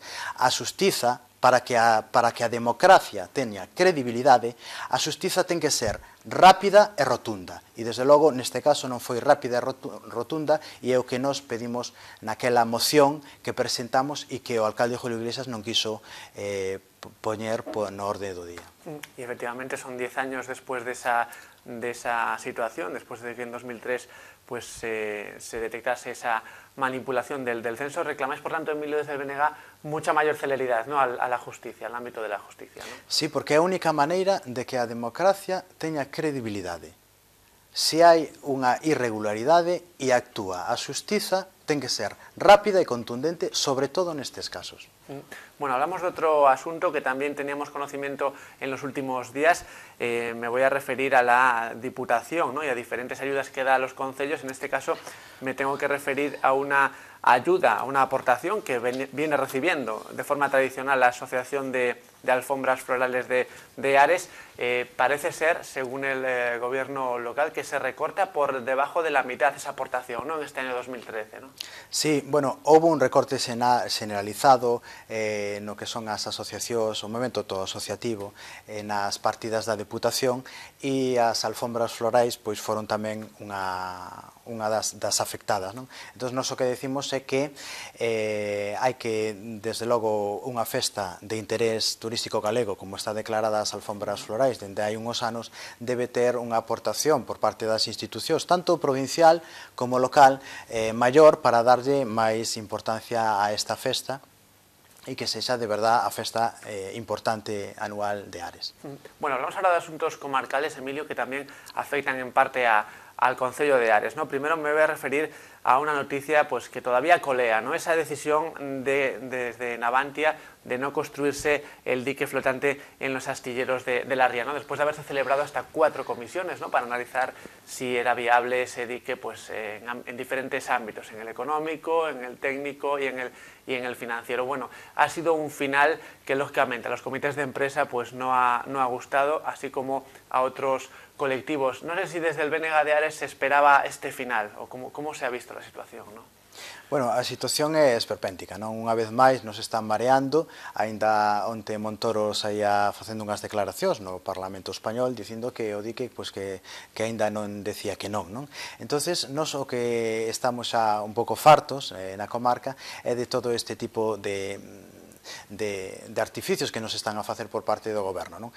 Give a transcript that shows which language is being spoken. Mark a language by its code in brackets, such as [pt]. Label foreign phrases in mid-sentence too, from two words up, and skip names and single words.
[gl] A xustiza, para que a democracia teña credibilidade, a xustiza ten que ser rápida e rotunda, e desde logo neste caso non foi rápida e rotunda, e é o que nos pedimos naquela moción que presentamos e que o alcalde Julio Iglesias non quiso poñer no orde do día. [es] Y efectivamente son 10 años después de esa situación, después de que en 2003 pues, se detectase esa manipulación del censo. Reclamáis, por tanto, Emilio, desde el BNG, mucha mayor celeridad, ¿no?, a la justicia, al ámbito de la justicia, ¿no? [gl] Sí, porque é a única maneira de que a democracia teña credibilidade. Se hai unha irregularidade e actúa a xustiza, ten que ser rápida e contundente, sobre todo nestes casos. [es] Bueno, hablamos de otro asunto que también teníamos conocimiento en los últimos días. Me voy a referir a la Diputación, ¿no?, y a diferentes ayudas que da a los concellos. En este caso me tengo que referir a una ayuda, a una aportación que viene recibiendo de forma tradicional la Asociación de Alfombras Florales de Ares. Parece ser, según el gobierno local, que se recorta por debajo de la mitad esa aportación, ¿no?, en este año 2013, ¿no? [gl] Sí, bueno, houve un recorte generalizado no que son as asociacións, o movimento todo asociativo, nas partidas da Deputación, e as alfombras florais pois foron tamén unha das afectadas, non? Entón, nós o que decimos é que hai que, desde logo, unha festa de interés turístico galego, como está declarada as alfombras florais dende hai uns anos, debe ter unha aportación por parte das institucións, tanto provincial como local, maior, para darlle máis importancia a esta festa e que sexa de verdad a festa importante anual de Ares. [es] Bueno, hablamos ahora de asuntos comarcales, Emilio, que también afectan en parte al Concello de Ares, ¿no? Primero me voy a referir a una noticia pues, que todavía colea, ¿no?, esa decisión desde Navantia de no construirse el dique flotante en los astilleros de la Ría, ¿no?, después de haberse celebrado hasta 4 comisiones, ¿no?, para analizar si era viable ese dique pues, en diferentes ámbitos, en el económico, en el técnico y en el financiero. Bueno, ha sido un final que lógicamente a los comités de empresa pues, no ha gustado, así como a otros colectivos. No sé si desde el BNG de Ares se esperaba este final, o cómo se ha visto la situación, ¿no? Bueno, [gl] a situación é esperpéntica, non? Unha vez máis nos están mareando, aínda onte Montoro saía facendo unhas declaracións no Parlamento Español dicindo que o dique pois, que aínda non decía que non, non? Entonces, nós o que estamos xa un pouco fartos na comarca é de todo este tipo de artificios que nos están a facer por parte do goberno, non?